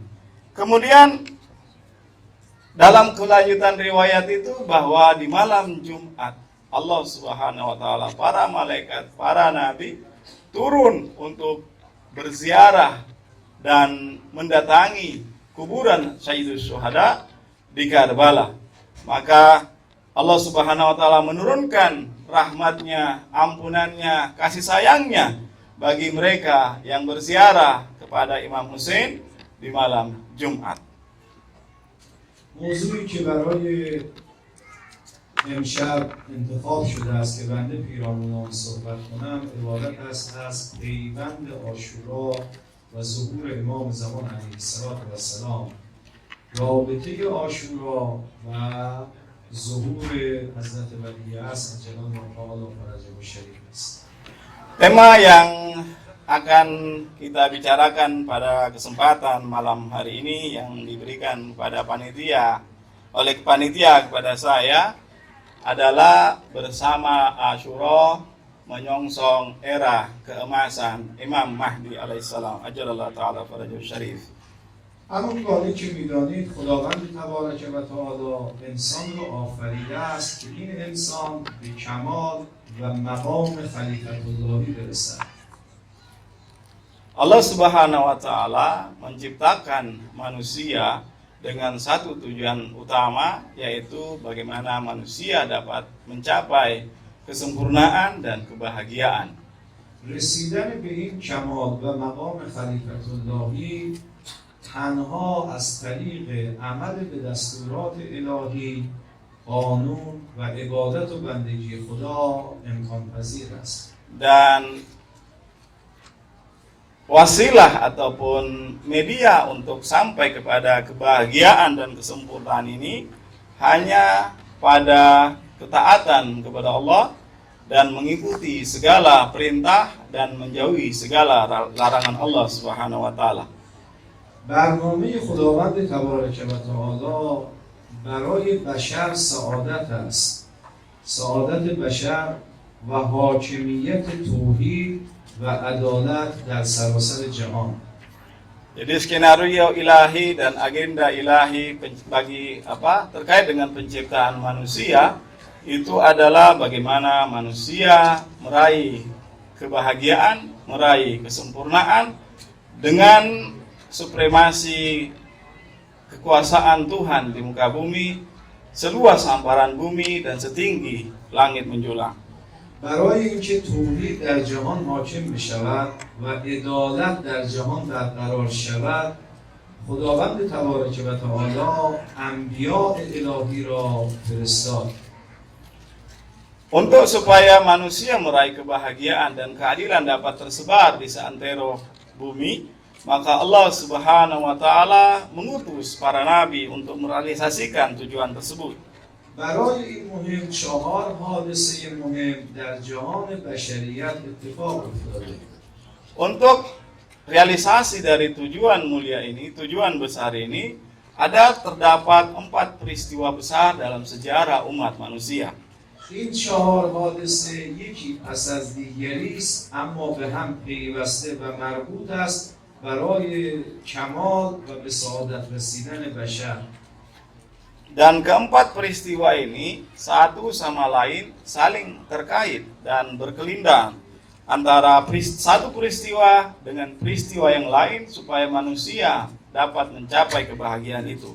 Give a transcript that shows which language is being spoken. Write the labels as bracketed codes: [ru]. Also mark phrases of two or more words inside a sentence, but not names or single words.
[id] Kemudian dalam kelanjutan riwayat itu bahwa di malam Jumat Allah [ar] سبحانه وتعالى, [id] para malaikat, para nabi turun untuk berziarah dan mendatangi kuburan [ar] سيد الشهداء [id] di Karbala. Maka Allah [ar] سبحانه وتعالى [id] menurunkan rahmatnya, ampunannya, kasih sayangnya bagi mereka yang berziarah kepada Imam Husain di malam Jumat. [fa] موضوعی که برای امشب انتخاب شده است که بنده پیرامون صحبت کنم عبارت است از پیوند عاشورا و ظهور امام زمان [ar] علیه السلام، [fa] رابطه عاشورا و ظهور حضرت ولیعصر [ar] عجل الله تعالی فرجه الشریف [fa] است. [id] Tema yang akan kita bicarakan pada kesempatan malam hari ini yang diberikan kepada panitia kepada saya adalah bersama Asyura menyongsong era keemasan Imam Mahdi [ar] عليه السلام عجل الله تعالى فرجه الشريف. [fa] همون گونه که میدانید خداوند تبارک و تعالی انسان رو آفریده است که این انسان به کمال و مقام خلیفت اللهی برسد. [id] Allah [ar] سبحانه وتعالى [id] menciptakan manusia dengan satu tujuan utama, yaitu bagaimana manusia dapat mencapai kesempurnaan dan kebahagiaan. [fa] رسیدن به این کمال و مقام خلیفت اللهی تنها از طریق عمل به دستورات الهی، قانون و عبادت و بندگی خدا امکان پذیر است. [id] Dan wasilah ataupun media untuk sampai kepada kebahagiaan dan kesempurnaan ini hanya pada ketaatan kepada Allah dan mengikuti segala perintah dan menjauhi segala larangan Allah [ar] سبحانه وتعالى. [fa] برنامه خداوند تبارک و تعالی برای بشر سعادت است. سعادت بشر و حاکمیت توحید و عدالت در سراسر جهان. [id] Jadi skenario ilahi dan agenda ilahi terkait dengan penciptaan manusia itu adalah bagaimana manusia meraih kebahagiaan, meraih kesempurnaan dengan supremasi kekuasaan Tuhan di muka bumi, seluas hamparan bumi dan setinggi langit menjulang. [fa] برای اینکه توحید در جهان حاکم بشود و عدالت در جهان برقرار شود، خداوند تبارک و تعالی انبیاء الهی را فرستاد. [id] Untuk supaya manusia meraih kebahagiaan dan keadilan dapat tersebar di seantero bumi, maka Allah [ar] سبحانه وتعالى [id] mengutus para nabi untuk merealisasikan tujuan tersebut. [fa] برای این مهم 4 حادثه مهم در جهان بشریت اتفاق افتاده. [id] Untuk realisasi dari tujuan mulia ini, tujuan besar ini, terdapat 4 peristiwa besar dalam sejarah umat manusia. [fa] این 4 حادثه یکی پس از دیگری است، اما به هم پیوسته و مربوط است برای کمال و به سعادت رسیدن بشر. [id] Dan keempat peristiwa ini satu sama lain saling terkait dan berkelindan antara satu peristiwa dengan peristiwa yang lain supaya manusia dapat mencapai kebahagiaan itu.